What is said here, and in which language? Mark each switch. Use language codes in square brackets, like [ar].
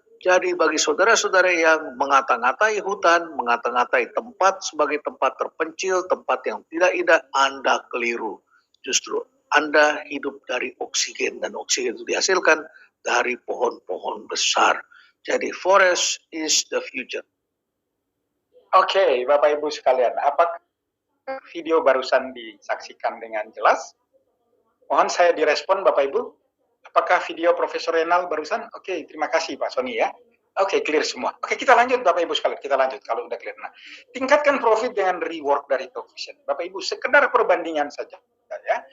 [id] Jadi bagi saudara-saudara yang mengata-ngatai hutan, mengata-ngatai tempat sebagai tempat terpencil, tempat yang tidak indah, Anda keliru. Justru Anda hidup dari oksigen, dan oksigen itu dihasilkan dari pohon-pohon besar. Jadi [en] forest is the future. [id] Oke, Bapak Ibu sekalian, apakah video barusan disaksikan dengan jelas? Mohon saya direspon Bapak Ibu. Apakah video Profesor Renal barusan? Oke, terima kasih Pak Sony ya. Oke, clear semua. Oke, kita lanjut Bapak Ibu sekalian. Kita lanjut kalau udah clear. Nah, tingkatkan profit dengan reward dari Talkvision. Bapak Ibu, sekedar perbandingan saja. ya.